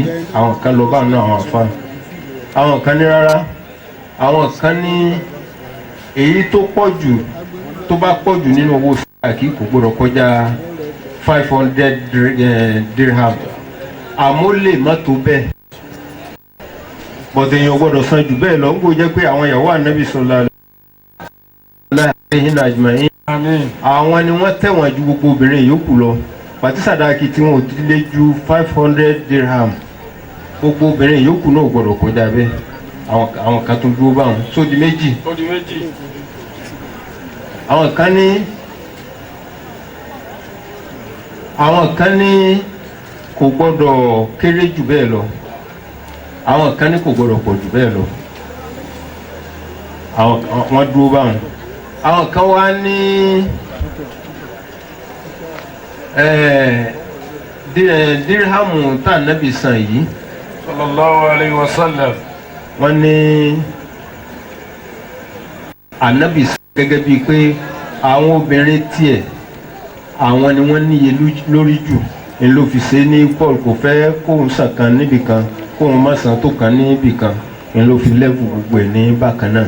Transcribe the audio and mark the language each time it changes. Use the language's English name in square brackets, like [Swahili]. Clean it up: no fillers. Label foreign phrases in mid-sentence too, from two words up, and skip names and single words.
[Yoruba] àwọn kan lọ bá náà àwọn àfa àwọn kan ní rárá àwọn kan ní èyí tó pọ̀ jù tó bá pọ̀ jù nínú owó sàdáàkì kò gbọdọ̀ kọjá 500 dirham àmọ́ lè má tó bẹ́ẹ̀ bọ̀dẹ̀ èèyàn gbọdọ̀ san jù bẹ́ẹ̀ lọ ń gbọ́ jẹ́ pé àwọn ìyàwó ànábì [Arabic] صلى الله عليه أجمعين [Yoruba] àwọn ni wọ́n tẹ̀wọ̀n ju gbogbo obìnrin yòókù lọ pàtí sàdáàkì tí wọn ò ti lé ju 500 dirham gbogbo obìnrin yòókù náà gbọdọ̀ kọjá bẹ́ẹ̀ àwọn kan tún dúró báwọn tó di méjì. àwọn kan ní kò gbọdọ̀ kéré jù bẹ́ẹ̀ lọ àwọn kan ní kò gbọdọ̀ pọ̀ jù bẹ́ẹ̀ lọ wọ́n dúró báwọn. àwọn kan wá ní dirhamu tá ànábì san yìí [Arabic] صلى الله عليه وسلم [Yoruba] wọ́n ní ànábì san gẹ́gẹ́ bíi pé àwọn obìnrin tiẹ̀ àwọn ni wọ́n níye lórí jù ní ló fi ṣe ní paul kò fẹ́ kóun sàn kan níbì kan kóun má san tó kan níbì kan ní ló fi lẹ́bù gbogbo ẹ̀ ní bákan náà.